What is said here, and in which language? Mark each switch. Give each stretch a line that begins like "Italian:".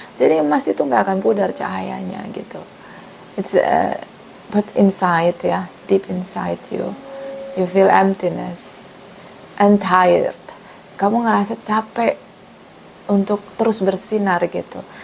Indonesian: Jadi emas itu gak akan pudar cahayanya gitu.
English: It's but inside ya, deep inside you feel emptiness and tired.
Indonesian: Kamu ngerasa capek untuk terus bersinar gitu.